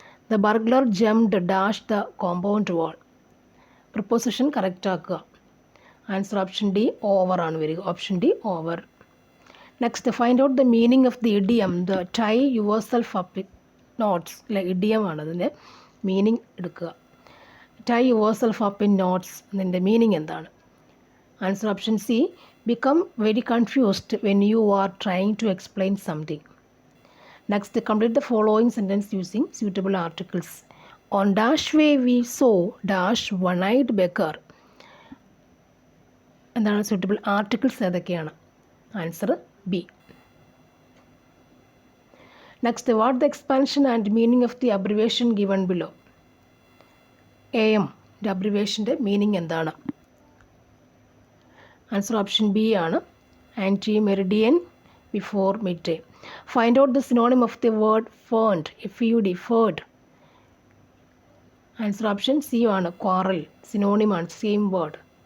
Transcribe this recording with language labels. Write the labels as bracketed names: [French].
[English] The burglar jumped dash the compound wall. Preposition correct ആക്കുക. [Malayalam] Answer option D over ആണ് വരിക. Option D over. [English] Next find out the meaning of the idiom the tie yourself up knots. [Malayalam] അല്ലെ, idiom ആണ് അതിൻ്റെ meaning എടുക്കുക. [English] tie yourself up in knots [Malayalam] ഇതിൻ്റെ meaning എന്താണ്? [English] Answer option C become very confused when you are trying to explain something. Next, complete the following sentence using suitable articles. On dash way we saw dash one-eyed beggar. [Malayalam] എന്താണ് [English] suitable articles [Malayalam] ഏതൊക്കെയാണ്? [English] Answer B. Next, what the expansion and meaning of the abbreviation given below? [Malayalam] AM ൻ്റെ അബ്രിവേഷൻ്റെ meaning എന്താണ്? [English] Answer option B ആണ്. Anti Meridian before mid day. Find out the synonym of the word ഫേൺഡ്. FUD furred. Answer option C ആണ്. Quarrel സിനോണിമാണ്, same word.